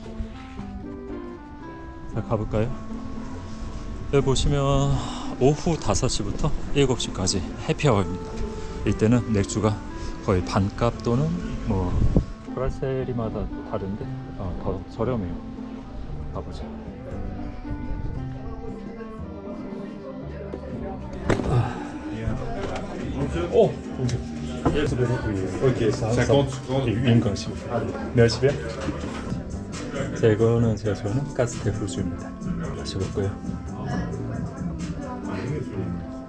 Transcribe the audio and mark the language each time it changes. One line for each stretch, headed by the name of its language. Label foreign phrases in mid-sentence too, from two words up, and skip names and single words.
Korean: 자, 가볼까요? 여기 보시면 오후 5시부터 7시까지 해피아워입니다. 이때는 맥주가 거의 반값 또는 뭐 브라셀리마다 다른데 더 저렴해요. 가보자.
French: Oh, ok, ça. 50 secondes. Une grande s'il vous plaît. Merci bien.
Korean: 자, 이거는 제가 좋아하는 가스테 후주입니다. 마셔볼까요?